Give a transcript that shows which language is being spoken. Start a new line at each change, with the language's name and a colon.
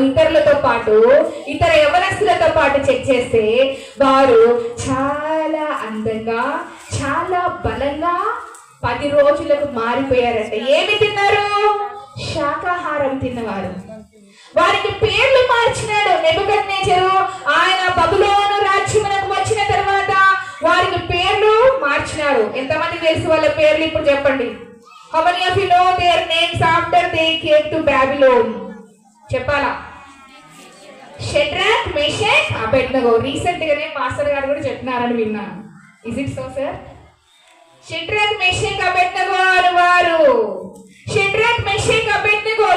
Telugu: ఇతరులతో పాటు, ఇతర యవనస్తులతో పాటు చెక్ చేస్తే వారు చాలా అందంగా, చాలా బలంగా 10 రోజులకు మారిపోయారంట. ఏమి తిన్నారు? శాకాహారం తిన్నవారు. వారికి పేర్లు మార్చినాడు నెబుకద్నెజరు. ఆయన బబులోను రాజ్యమునకు వచ్చిన తర్వాత వారికి పేర్లు మార్చినారు. ఎంతమంది తెలుసు వాళ్ళ పేర్లు? ఇప్పుడు చెప్పండి.
English: How many of you know their names after they came to Babylon?
Telugu: చెప్పాలా? షడ్రక్, మెషక్, అబెద్నెగో. రీసెంట్ గానే మాస్టర్ గారు కూడా చెప్పినారని విన్నాను.
English: Is it so sir?
Telugu: Shadrach, Meshach, Abednego అని వారు. షడ్రక్, మెషక్, అబెద్నెగో.